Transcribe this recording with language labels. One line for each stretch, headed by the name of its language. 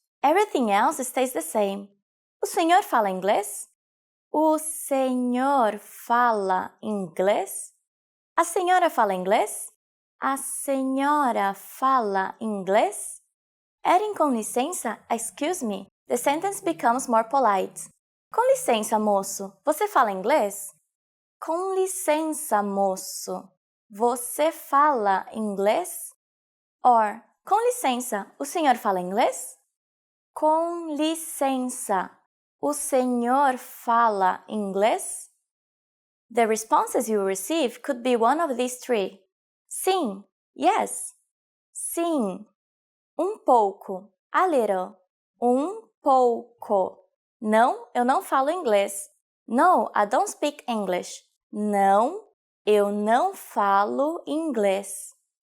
English: Everything else stays the same.
Portuguese: O senhor fala inglês? O senhor fala inglês? A senhora fala inglês? A senhora fala inglês?
English: Adding com licença, excuse me, the sentence becomes more polite.
Portuguese: Com licença, moço, você fala inglês? Com licença, moço, você fala inglês? Or, com licença, o senhor fala inglês? Com licença, o senhor fala inglês?
English: The responses you receive could be one of these three.
Portuguese: Sim, yes. Sim. Pouco, a little. Pouco. Não, eu não falo inglês.
English: No, I don't speak English.
Portuguese: Não, eu não falo inglês.